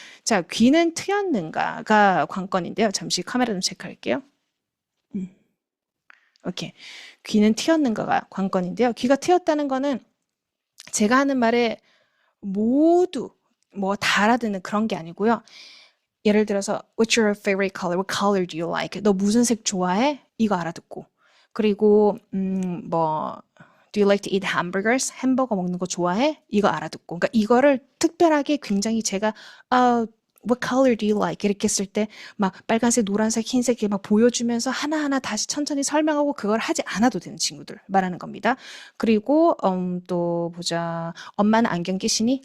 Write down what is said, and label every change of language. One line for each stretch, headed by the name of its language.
Korean: 자, 귀는 트였는가가 관건인데요. 잠시 카메라 좀 체크할게요. 오케이. 귀는 트였는가가 관건인데요. 귀가 트였다는 거는 제가 하는 말에 모두 뭐 다 알아듣는 그런 게 아니고요.
English: 예를 들어서 What's your favorite color? What color do you like?
Korean: 너 무슨 색 좋아해? 이거 알아듣고.
English: 그리고 뭐 Do you like to eat hamburgers?
Korean: 햄버거 먹는 거 좋아해? 이거 알아듣고. 그러니까 이거를 특별하게 굉장히 제가
English: What color do you like?
Korean: 이렇게 했을 때 막 빨간색, 노란색, 흰색 이렇게 막 보여주면서 하나하나 다시 천천히 설명하고 그걸 하지 않아도 되는 친구들 말하는 겁니다. 그리고 또 보자. 엄마는 안경 끼시니?